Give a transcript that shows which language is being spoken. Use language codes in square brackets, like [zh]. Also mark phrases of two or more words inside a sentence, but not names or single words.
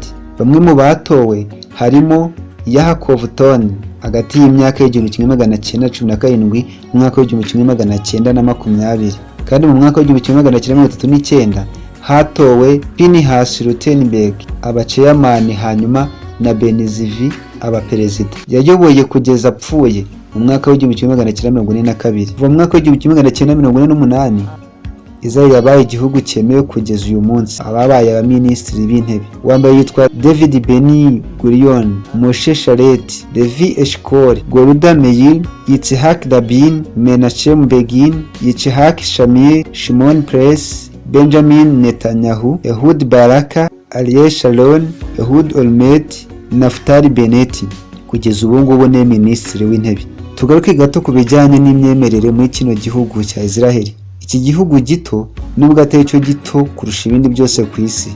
[rw] Bamwe mu batowe harimo Yaakov Ton hagati y'imyaka y'1917 n'umwaka w'1920, kandi mu mwaka w'1939 hatowe Pinhas Rutenberg abaceyamani, hanyuma na Benizivi abaperezida. Yayoboye kugeza apfuye mu mwaka w'1942. Kuva mu mwaka w'1948 Israel yabaye igihugu cyemewe kugeza uyu munsi. Ababaye abaminisitiri b'intebe, uwambaye yitwa David Ben Gurion, Moshe Sharet, Levi Eshkol, Golda Meir, Yitzhak Rabin, Menachem Begin, Yitzhak Shamir, Shimon Peres, Benjamin Netanyahu, Ehud Baraka, Ariel Sharon, Ehud Olmert, Naftali Bennett. Kugeza ubu ngubu ni minisitiri w'intebe. Tugaruke gato ku bijyanye n'imyemerere muri kino gihugu cya Israel. Iki gihugu gito nubwo atari cyo gito kurusha ibindi byose ku isi.